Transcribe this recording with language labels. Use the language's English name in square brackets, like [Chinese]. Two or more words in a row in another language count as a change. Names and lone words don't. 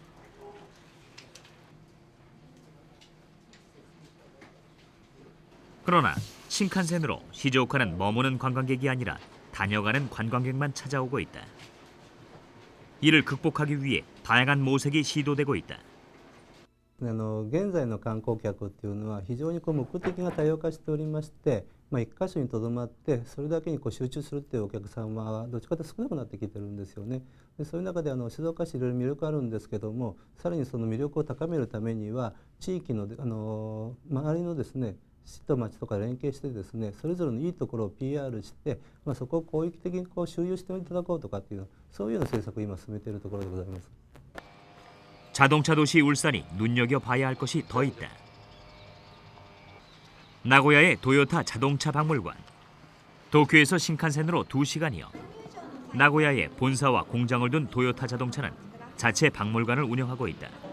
[Korean] 그러나 신칸센으로 시즈오카는 머무는 관광객이 아니라 다녀가는 관광객만 찾아오고 있다. 이를 극복하기 위해 다양한 모색이 시도되고 있다. [Japanese] 現在の観光客っていうのは非常に目的が多様化しておりまして、一箇所にとどまってそれだけに集中するっていうお客様はどっちかというと少なくなってきてるんですよね。でそういう中で静岡市いろいろ魅力あるんですけども、さらにその魅力を高めるためには地域の周りのですね市と町とか連携してですね、それぞれのいいところを PR して、そこを広域的に周遊していただこうとかっていうそういうような政策を今進めているところでございます。 [Korean] 자동차 도시 울산이 눈여겨봐야 할 것이 더 있다. 나고야의 도요타 자동차 박물관. 도쿄에서 신칸센으로 2시간이요. 나고야에 본사와 공장을 둔 도요타 자동차는 자체 박물관을 운영하고 있다.